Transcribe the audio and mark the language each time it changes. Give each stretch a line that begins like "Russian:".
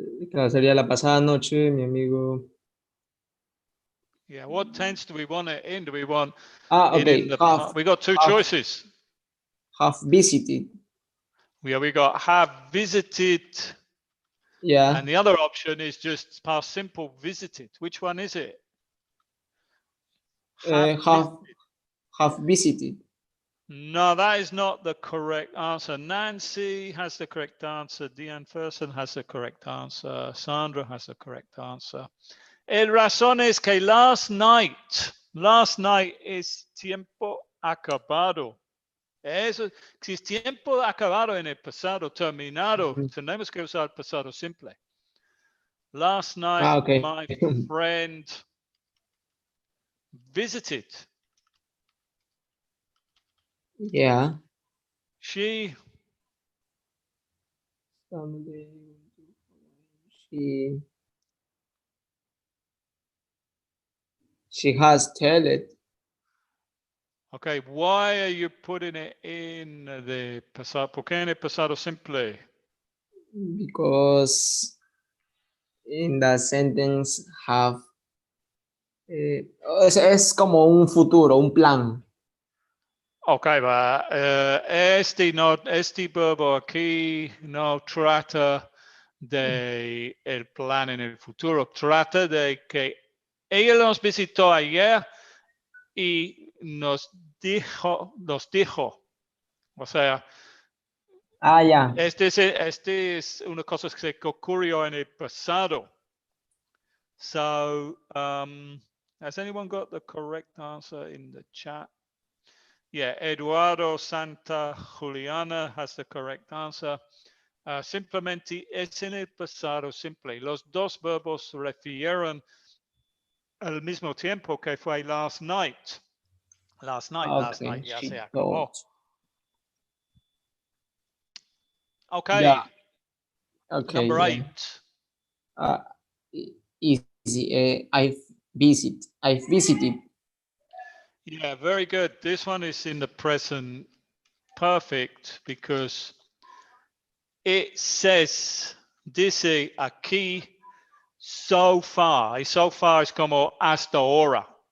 Spanish: Claro, sería la pasada noche, mi amigo.
English: Yeah, what tense do we want it in? Do we want it in Okay, the past? We got two choices. have visited. Yeah, we got have visited, Yeah, and the other option is just past simple visited. Which one is it? Have have visited. visited. No, that is not the correct answer. Nancy has the correct answer. Deanne Ferson has the correct answer. Sandra has the correct answer.
Spanish: El razón es que
English: last night
Spanish: es tiempo acabado. Eso, si es tiempo acabado en el pasado, terminado, tenemos que usar el pasado simple.
English: Last night, Okay. my friend visited. Yeah. She, Someday she she has told it okay, why are you putting it in the pasado?
Spanish: ¿Por qué en el pasado simple?
English: because in the sentence have
Spanish: Es como un futuro, un plan. Ok, va. Este verbo aquí no trata de el plan en el futuro, trata de que ella nos visitó ayer y nos dijo, o sea, Ah, ya. este es una cosa que ocurrió en el pasado.
English: So, has anyone got the correct answer in the chat? Yeah, Eduardo Santa Juliana has the correct answer.
Spanish: Simplemente es en el pasado simple. Los dos verbos se refieren al mismo tiempo que fue
English: last night. Last night, Okay,
Spanish: ya
English: she
Spanish: se
English: told.
Spanish: acabó. Ya,
English: Okay, okay, number yeah. 8. Easy. I've visited. Yeah, very good. This one is in the present perfect because it says,
Spanish: dice aquí,
English: so far.
Spanish: Y
English: so far
Spanish: es como hasta ahora.